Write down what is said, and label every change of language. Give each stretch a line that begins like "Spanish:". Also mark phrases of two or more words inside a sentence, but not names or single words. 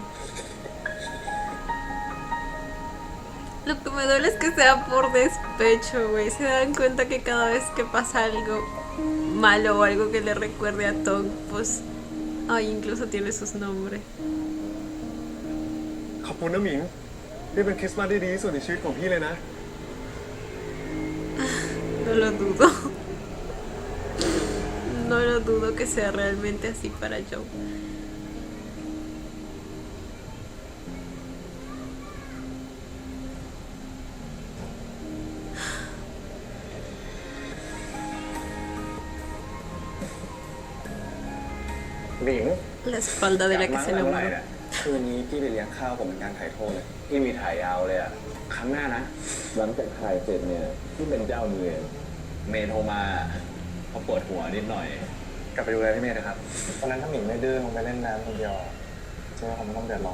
Spanish: Lo que me duele es que sea por despecho, güey. Se dan cuenta que cada vez que pasa algo malo o algo que le recuerde a Tom, pues... Ay, incluso tiene sus nombres.
Thai: ขอบคุณนะหมิงนี่เป็นคริสต์มาสที่ดีที่สุดในชีวิตของพี่เลยนะ
Spanish: No lo dudo. No lo dudo que sea realmente así para Joe. La espalda de la que se enamoró.
Thai: คืนนี้พี่ไปเลี้ยงข้าวผมเป็นการถ่ายโทษเลยพี่มีถ่ายยาวเลยอ่ะ ครั้งหน้านะ หลังจากถ่ายเสร็จเนี่ยพี่เป็นเจ้ามือเมย์โทรมาเขาปวดหัวนิดหน่อย กลับไปดูแลพี่เมย์นะครับตอนนั้นถ้าหมิงไม่ดื้อลงไปเล่นน้ำคนเดียวเชื่อว่าผมไม่ต้องเดือดร้อน